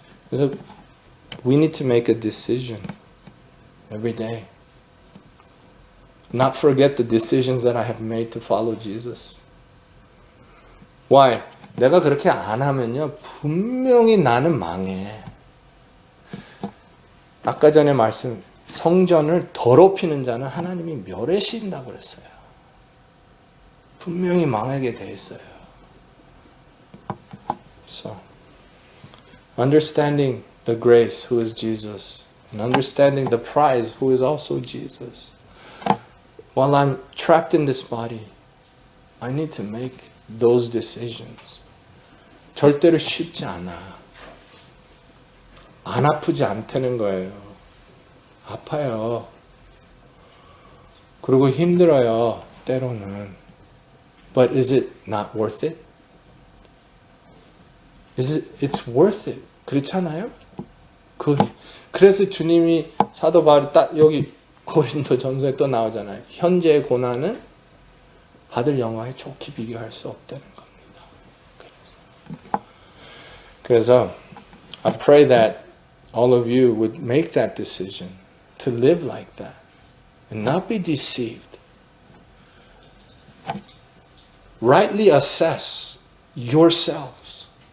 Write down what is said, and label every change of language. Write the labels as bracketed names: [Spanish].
[Korean] 그래서 [English] we need to make a decision every day. Not forget the decisions that I have made to follow Jesus. Why? [Korean] 내가 그렇게 안 하면요, 분명히 나는 망해. 아까 전에 말씀 성전을 더럽히는 자는 하나님이 멸하신다고 그랬어요. 분명히 망하게 돼 있어요. [English] So, understanding the grace who is Jesus and understanding the prize who is also Jesus. While I'm trapped in this body, I need to make those decisions. [Korean] 절대로 쉽지 않아. 안 아프지 않다는 거예요. 아파요. 그리고 힘들어요. 때로는. [English] But is it not worth it? It's worth it. [Korean] 그렇잖아요? 그래서 주님이 사도 바울이 딱 여기 고린도 전서에 또 나오잖아요. 현재의 고난은 받을 영광에 좋게 비교할 수 없다는 겁니다. 그래서 [English] I pray that all of you would make that decision to live like that and not be deceived. Rightly assess yourselves.